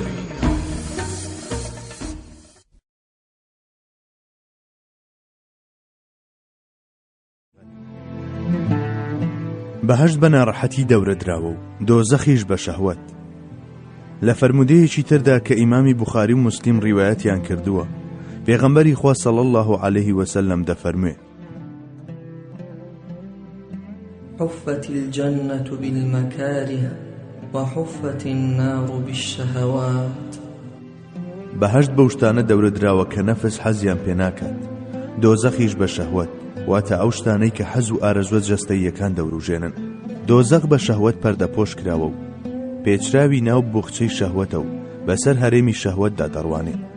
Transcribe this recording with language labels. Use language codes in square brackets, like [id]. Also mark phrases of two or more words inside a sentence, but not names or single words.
[ckb] بەهەشت بە ناڕەحەتی دەورە دراوە و دۆزەخیش بە شەهوەت. لە فەرمودەیەکی تردا کە ئیمامی بوخاری و موسلیم ڕیوایەتیان کردووە، پێغەمبەری خوا [ar] صلی الله عەلەیه وسەلەم [ckb] دەفەرموێ: [ar] حفت الجنة بالمكاره وحفت النار بالشهوات. [ckb] بەهەشت بەو شتانە دەورە دراوە کە نەفس حەزیان پێ ناکات، دۆزەخیش بە شەهوەت، واتە ئەو شتانەی کە حەز و ئارەزوە جەستەییەکان دەوروژێنن. دۆزەخ بە شەهوەت پەردەپۆش کراوە و پێچراوی ناو بوخچەی شەهوەتە و بەسەر هەرێمی شەهوەتدا دەڕوانێ.